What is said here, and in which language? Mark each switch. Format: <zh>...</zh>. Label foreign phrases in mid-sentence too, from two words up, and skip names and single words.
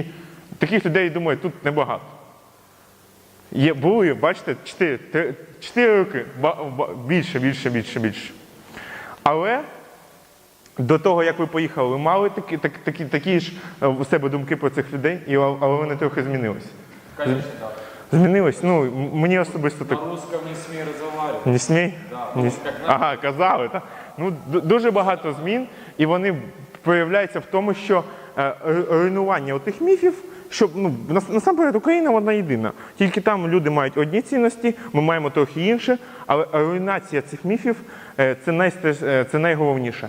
<uk>Таких людей, думаю, тут небагато. Були, бачите, 4 роки, більше. Але до того, як ви поїхали, ви мали такі ж у себе думки про цих людей, але вони трохи змінились.</uk> <ru>Конечно, да.</ru> <uk>Змінились? Ну, мені особисто так.</uk> <ru>На русском не смей разговаривать.</ru> <uk>Не смій?</uk> <ru>Да, Не... как надо.</ru> <uk>Ага, казали, так? Ну, дуже багато змін, і вони проявляються в тому, що руйнування тих міфів, що, ну, насамперед, Україна одна єдина. Тільки там люди мають одні цінності, ми маємо трохи інше, але руйнація цих міфів це найголовніше.</uk>